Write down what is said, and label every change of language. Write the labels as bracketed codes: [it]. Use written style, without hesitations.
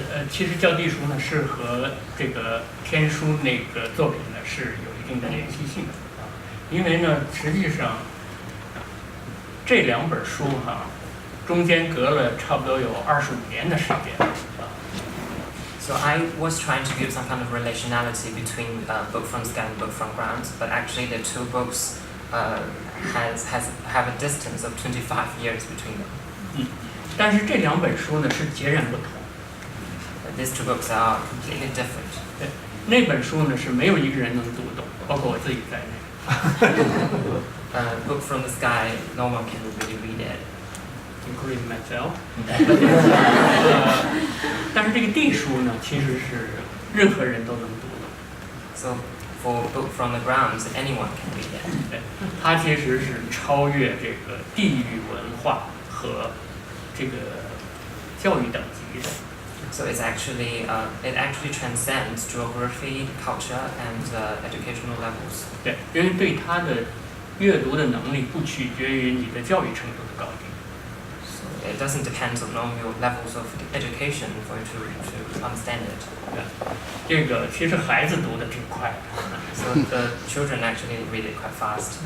[zh] 其实教地书呢是和这个天书那个作品呢是有一定的联系性的啊，因为呢实际上这两本书中间隔了差不多有25年的时间啊。 [en] So I was trying to give some kind of relationality between Book from Sky and Book from Ground, but actually the two books have a distance of 25 years between them. [zh] 但是这两本书呢是截然不同。 [en] These two books are completely different. [zh] 对，那本书呢是没有一个人能读懂，包括我自己在内。 [en] Book from the sky, no one can really read it. including myself [zh] 但是这个地书呢，其实是任何人都能读的。 [en] So for book from the ground, anyone can read it. [zh] 对，它其实是超越这个地域文化和这个教育等级的。 [en] So it's actually it actually transcends geography, culture, and educational levels. [zh] 对，因为对它的阅读的能力不取决于你的教育程度的高低。 [en] So it doesn't depend on your levels of education for you to understand it. [zh] 对，这个其实孩子读的挺快的。 [en] So the children actually read it quite fast.